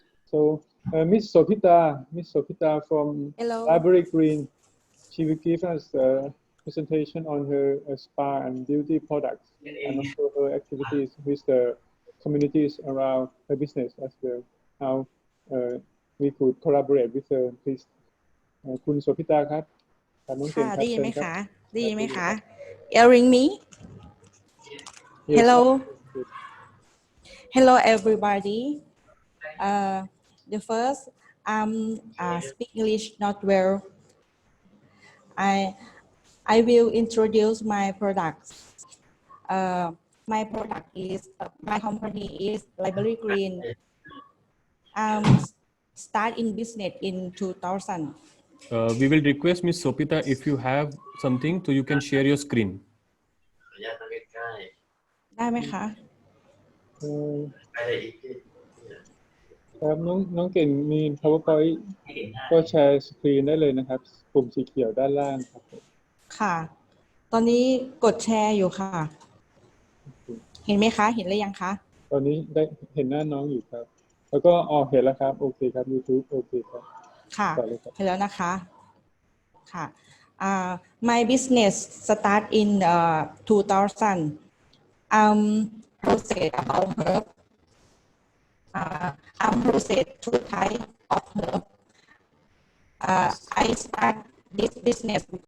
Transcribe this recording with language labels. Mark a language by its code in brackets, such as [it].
[en] So Miss Sopita from Library Green, she will give us a presentation on her spa and beauty products, and also her activities with the communities around her business as well. How we could collaborate with her, please. [th] คุณโสภิตาครับน้องเก่งครับ ได้ยินไหมคะ [en] Hearing me? Hello everybody. The first speak English not well. I will introduce my products. My product is my company is Library Green. Start in business in 2000. We will request Ms. Sopita, if you have something, so you can share your screen. [th] ได้ไหมคะ ครับน้องเก่งมี PowerPoint ก็แชร์สกรีนได้เลยนะครับปุ่มสีเขียวด้านล่างครับ ค่ะตอนนี้กดแชร์อยู่ค่ะเห็นไหมคะเห็นหรือยังคะ ตอนนี้ได้เห็นหน้าน้องอยู่ครับแล้วก็เห็นแล้วครับโอเคครับ YouTube โอเคครับ ค่ะ ต่อเลยครับ เห็นแล้วนะคะค่ะ [en] my business start in 2000 process about herb process two types of herb I start this business